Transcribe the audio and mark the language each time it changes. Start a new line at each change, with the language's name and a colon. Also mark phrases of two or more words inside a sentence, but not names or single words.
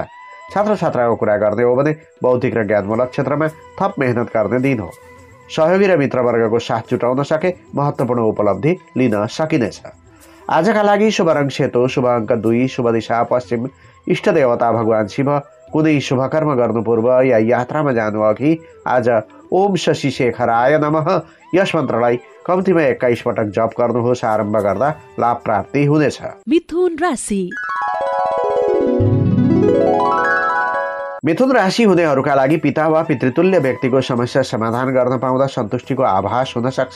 Nepali: छात्र छात्राको कुरा गर्ने हो भने बौद्धिक र ज्ञानमूलक क्षेत्रमा थप मेहनत गर्ने दिन हो। सहयोगी र मित्रवर्गको साथ जुटाउन सके महत्त्वपूर्ण उपलब्धि लिन सकिनेछ। आजका लागि शुभ रङ सेतो, शुभ अङ्क 2, शुभ दिशा पश्चिम, इष्ट देवता भगवान शिव। कुनै शुभकर्म गर्नु पूर्व या यात्रामा जानु अघि आज
Sanskrit: ओम शशि शेखराय नमः
Nepali: यस मन्त्रलाई कम्तीमा 21 पटक जप गर्नुहोस्। आरम्भ गर्दा लाभ प्राप्ति हुनेछ। मिथुन राशि। मिथुन राशि हुनेहरूका लागि पिता वा पितृतुल्य व्यक्तिको समस्या समाधान गर्न पाउँदा सन्तुष्टिको आभास हुन सक्छ।